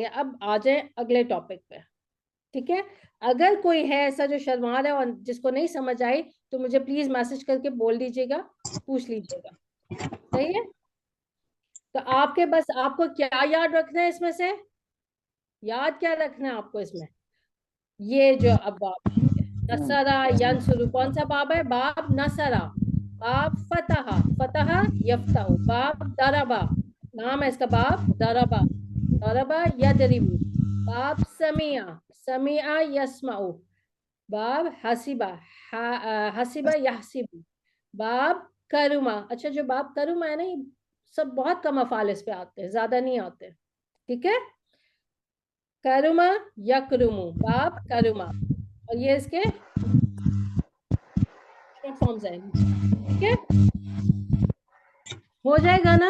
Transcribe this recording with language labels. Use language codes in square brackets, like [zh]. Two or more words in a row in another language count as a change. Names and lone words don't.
[hi] अब आ जाए अगले टॉपिक पे, ठीक है। अगर कोई है ऐसा जो शर्मा रहा है और जिसको नहीं समझ आई, तो मुझे प्लीज मैसेज करके बोल दीजिएगा, पूछ लीजिएगा, सही है। तो आपके बस आपको क्या याद रखना है इसमें से? याद क्या रखना है आपको इसमें? ये जो अब बाब है, [ar] نصر ينصر, [hi] कौन सा बाब है? [ar] باب نصر. باب فتح، فتح يفتح. باب ضرب, [hi] नाम है इसका, [ar] باب ضرب، ضرب يضرب. باب سمع، سمع يسمع. باب حسب، حسب يحسب. باب كرم, [hi] अच्छा जो [ar] باب كرم [hi] है ना, ये सब बहुत कम अफाल इस पे आते हैं, ज्यादा नहीं आते, ठीक है। [ar] كرم يكرم، باب كرم, [hi] और ये इसके [en] short forms [hi] हैं, ठीक है। हो जाएगा ना?